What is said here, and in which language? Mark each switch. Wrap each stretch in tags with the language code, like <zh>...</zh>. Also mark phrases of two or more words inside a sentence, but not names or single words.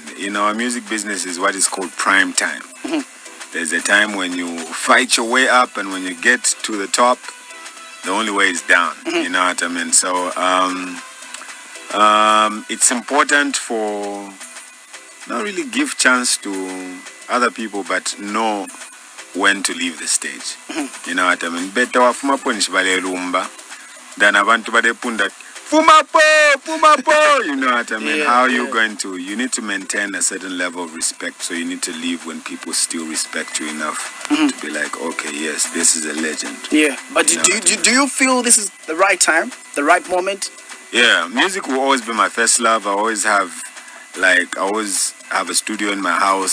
<en>You know, our music business is what is called prime time. There's a time when you fight your way up, and when you get to the top, the only way is down. You know what I mean? So it's important for not really give chance to other people, but know when to leave the stage. You know what I mean?</en> <bem>Better wafuma ponish bale rumba than abantu bade punda fuma po.</bem> <en>You know what I mean? How are you going to? You need to maintain a certain level of respect. So you need to leave when people still respect you enough to be like, okay, yes, this is a legend. Yeah, but do you feel this is the right time, the right moment? Yeah, music will always be my first love. I always have a studio in my house.</en>